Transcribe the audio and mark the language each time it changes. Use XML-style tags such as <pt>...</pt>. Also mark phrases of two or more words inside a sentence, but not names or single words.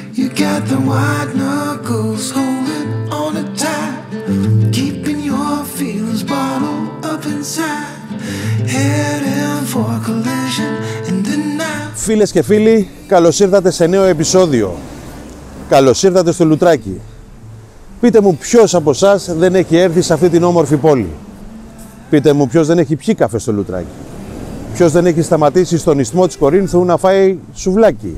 <en>got the white knuckles holding on it tight, keeping your feelings bottled up inside, heading for collision in the night.</en> <el>Φίλες και φίλοι, καλώς ήρθατε σε νέο επεισόδιο. Καλώς ήρθατε στο Λουτράκι. Πείτε μου ποιος από εσάς δεν έχει έρθει σε αυτή την όμορφη πόλη. Πείτε μου ποιος δεν έχει πιει καφέ στο Λουτράκι. Ποιος δεν έχει σταματήσει στον ισθμό της Κορίνθου να φάει σουβλάκι.</el>